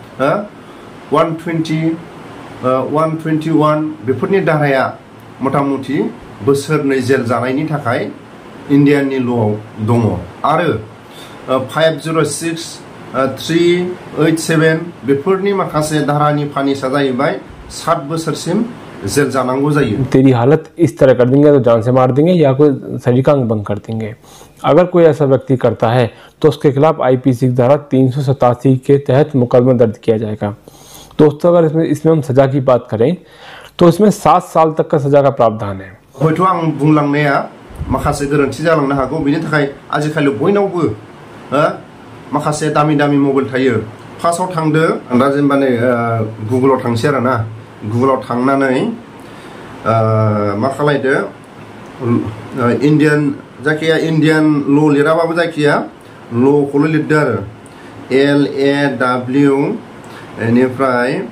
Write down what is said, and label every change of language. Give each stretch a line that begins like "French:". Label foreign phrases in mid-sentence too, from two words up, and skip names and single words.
Bodo: 120 121 बेफोरनि धाराया मथा-मथि बोसोरनै जेल जानायनि थाखाय इन्डियाननि ल'आव दङ आरो 506-387 बेफोरनि माखासे धारानि फानिसा जाहैबाय 7 बोसोरसिम जेल जानांगौ जायो
Hindi: तेरी हालत इस तरह कर देंगे तो जान से मार देंगे या कोई शरीर का अंग भंग कर देंगे अगर कोई ऐसा व्यक्ति करता है तो उसके खिलाफ IPC की धारा 387 के तहत मुकदमा दर्ज किया जाएगा दोस्तों अगर इसमें हम सजा की बात करें तो इसमें 7 साल तक का सजा का प्रावधान है
Bodo: हयथ' आं बुंलांनाया माखासे गोरोन्थि जालांनो हागौ बेनि थाखाय आजिखालि बयनावबो माखासे दामि मबाइल थायो फार्स्टआव थांदो दा जेनेबा नै गुगोलाव थांसै आरो ना गुगोलाव थांनानै मा खालायदो इन्डियान जायखिया इन्डियान ल' लिराबाबो जायखिया ल'खौल' लिरदो आरो LAW बेनिफ्राय